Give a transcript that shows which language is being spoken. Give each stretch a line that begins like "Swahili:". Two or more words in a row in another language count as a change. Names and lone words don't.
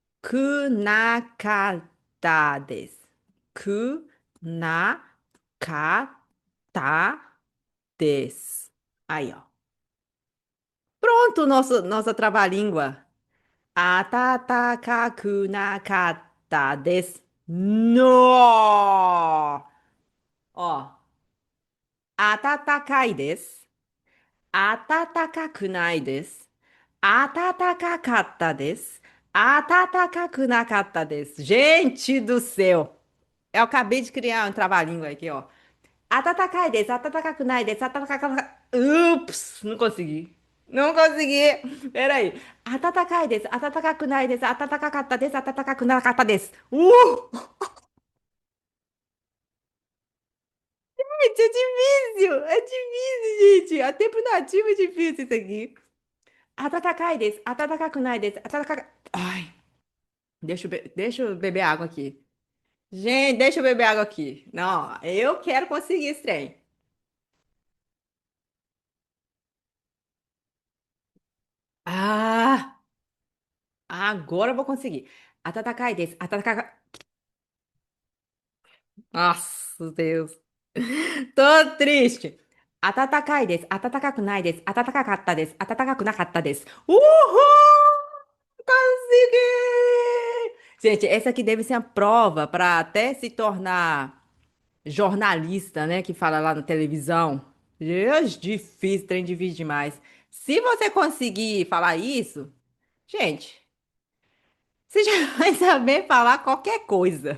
Japanese: くなかったです。くなかったです.
Portuguese: Aí, ó. Pronto, nossa trava-língua.
Japanese: 暖かくなかったです.
Portuguese: No! Ó.
Japanese: 暖かいです。暖かくないです. 暖かかったです。暖かくなかったです.
Portuguese: Gente do céu! Eu acabei de criar um trava-língua aqui, ó.
Japanese: 暖かいです、暖かくないです、暖か...
Portuguese: Ups! Não consegui. Não consegui. Peraí.
Japanese: 暖かいです、暖かくないです、暖かかったです、暖かくなかったです.
Portuguese: Gente, é difícil! É difícil, gente! A tempo nativo é difícil isso aqui.
Japanese: 暖かいです、暖かくないです、暖か...
Portuguese: Ai, deixa eu beber água aqui. Gente, deixa eu beber água aqui. Não, eu quero conseguir esse trem. Ah, agora eu vou conseguir.
Japanese: 暖かいです、暖か...
Portuguese: Nossa, Deus. Tô triste.
Japanese: 暖かいです、暖かくないです、暖かかったです、暖かくなかったです.
Portuguese: Uhul! Consegui! Gente, essa aqui deve ser a prova para até se tornar jornalista, né? Que fala lá na televisão. Deus, difícil, trem difícil demais. Se você conseguir falar isso, gente, você já vai saber falar qualquer coisa.